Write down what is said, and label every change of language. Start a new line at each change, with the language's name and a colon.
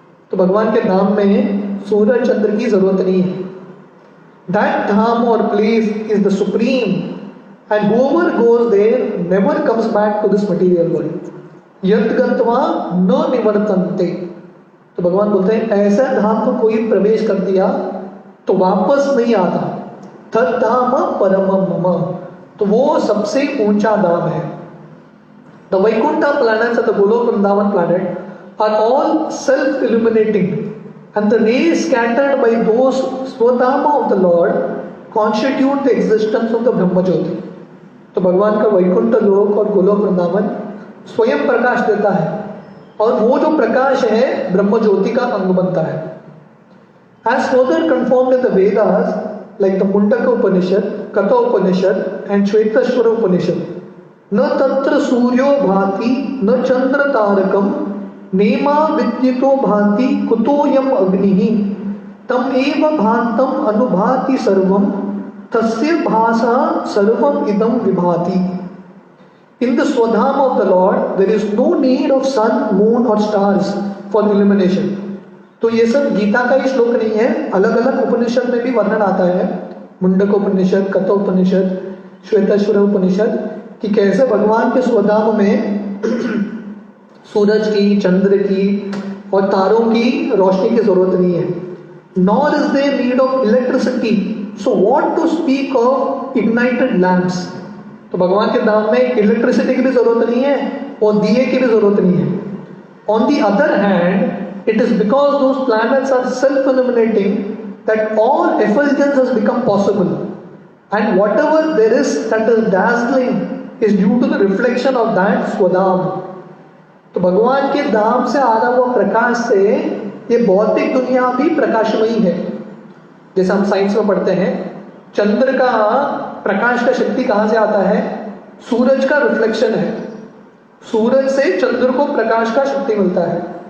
Hindi: तो भगवान के धाम में सूरज चंद्र की जरूरत नहीं है।
English: That dham or place is the supreme, and whoever goes there never comes back to this material world.
Sanskrit: यद गत्वा न निवर्तन्ते।
Hindi: तो भगवान बोलते हैं ऐसा धाम को कोई प्रवेश कर दिया तो वापस नहीं आता।
Sanskrit: तद धाम परमं मम।
Hindi: तो वो सबसे ऊंचा धाम है।
English: The Vaikuntha planets and the Golok Vrindavan planet are all self-illuminating, and the rays scattered by those Swadhama of the Lord constitute the existence of the Brahma Jyoti.
Hindi: तो भगवान का वैकुंठ लोक और गोलोक वृंदावन स्वयं प्रकाश देता है और वो जो प्रकाश है ब्रह्म ज्योति का अंग बनता है।
English: As further confirmed in the Vedas, like the Mundaka Upanishad, Katha Upanishad and Shvetashvara Upanishad,
Sanskrit: न तत्र सूर्यो भाति न चंद्र तारकम नेमा विद्युतो भाति कुतोयम अग्निः तम एव भान्तम अनुभाति सर्वम तस्य भासा सर्वम इदम विभाति।
English: In the Swadhama of the Lord, there is no need of sun, moon or stars for illumination.
Hindi: तो ये सब गीता का ही श्लोक नहीं है, अलग अलग उपनिषद में भी वर्णन आता है। मुंडक उपनिषद, कथा उपनिषद, श्वेताश्वर उपनिषद, कि कैसे भगवान के स्वधाम में सूरज की, चंद्र की और तारों की रोशनी की जरूरत नहीं है।
English: nor is there need of electricity. So what to speak of ignited lamps?
Hindi: तो भगवान के धाम में इलेक्ट्रिसिटी की भी जरूरत नहीं है और दिए की भी जरूरत नहीं है.
English: On the other hand, it is because those planets are self-illuminating that all effulgence has become possible. And whatever there is that is dazzling is due to the reflection of that Swadham.
Hindi: तो भगवान के धाम से आ रहा हुआ प्रकाश से ये भौतिक दुनिया भी प्रकाशमयी है. जैसे हम साइंस में पढ़ते हैं, चंद्र का प्रकाश का शक्ति कहाँ से आता है? सूरज का रिफ्लेक्शन है. सूरज से चंद्र को प्रकाश का शक्ति मिलता है.